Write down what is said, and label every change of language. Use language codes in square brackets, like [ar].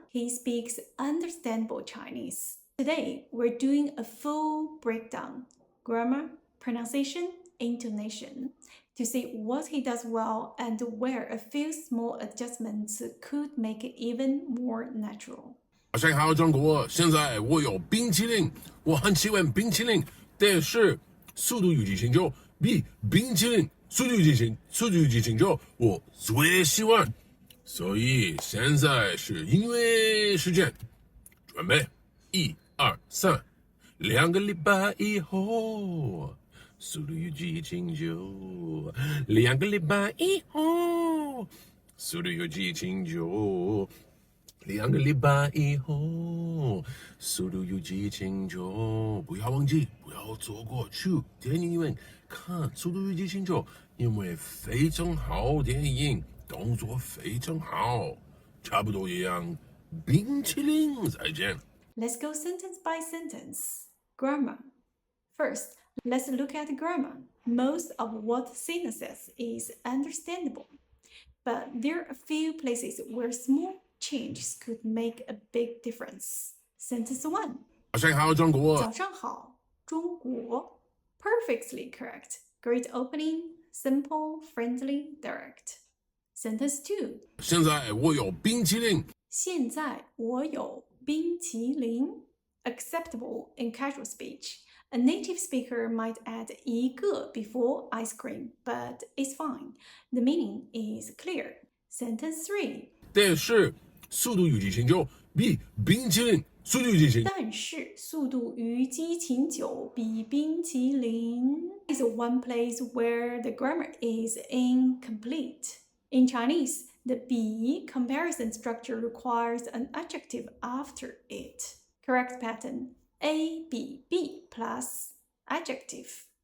[en] He speaks understandable Chinese. Today we're doing a full breakdown, grammar, pronunciation, intonation, to see what he does well and where a few small adjustments could make it even more natural. [zh] 早上好，中国！现在我有冰淇淋，我很喜欢冰淇淋，但是速度与激情就比冰淇淋速度与激情就我最喜欢。所以现在是音乐时间，准备1、2、3，两个礼拜以后，速度与激情就两个礼拜以后，速度与激情就。两个礼拜以后，速度与激情就不要忘记，不要错过去电影院看《速度与激情九》，因为非常好电影，动作非常好，差不多一样。冰淇淋，再见。 [en] Let's go sentence by sentence. Grammar. First, let's look at grammar. Most of what Cena says is understandable, but there are a few places where small changes could make a big difference. Sentence 1. [zh] 早上好，中国。早上好，中国。 [en] Perfectly correct. Great opening, simple, friendly, direct. Sentence 2. [zh] 现在我有冰淇淋。现在我有冰淇淋。 [en] Acceptable in casual speech. A native speaker might add 一个 before ice cream, but it's fine. The meaning is clear. Sentence 3. [zh] 但是速度与激情九比冰淇淋速度与激情。但是速度与激情九比冰淇淋 [en] is one place where the grammar is incomplete. In Chinese, the 比 comparison structure requires an adjective after it. Correct pattern: A 比 B plus adjective.